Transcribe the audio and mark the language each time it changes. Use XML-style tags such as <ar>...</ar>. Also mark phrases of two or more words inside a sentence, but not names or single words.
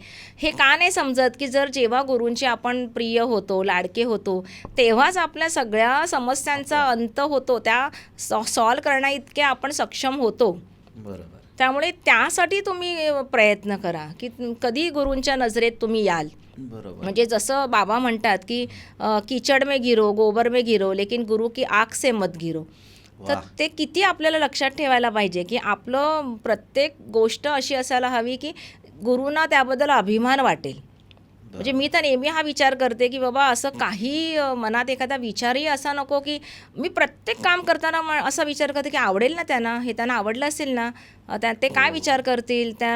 <mr>हे का नाही समजत, की जेव्हा गुरूंचे आपण प्रिय होतो, लाडके होतो, तेव्हाच आपल्या सगळ्या समस्यांचा अंत होतो, त्या सॉल्व करण्या इतके आपण सक्षम होतो. बरोबर. त्यामुळे त्यासाठी तुम्ही प्रयत्न करा, की कधी गुरूंच्या नजरेत तुम्ही याल. बरोबर. म्हणजे जसं बाबा म्हणतात,</mr> <hi>की कीचड में गिरो, गोबर में गिरो, लेकिन गुरु की आँख से मत गिरो.</hi> <mr>तर वाह. ते किती आपल्याला लक्षात ठेवायला पाहिजे, की आपलं प्रत्येक गोष्ट अशी असायला हवी, की गुरूंना त्याबद्दल अभिमान वाटेल. म्हणजे मी तर नेहमी हा विचार करते, की बाबा असं काही मनात एखादा विचारही असा नको, की मी प्रत्येक काम करताना असा विचार करते, की आवडेल ना त्यांना, हे त्यांना आवडलं असेल ना, ते काय विचार करतील त्यांना.</mr>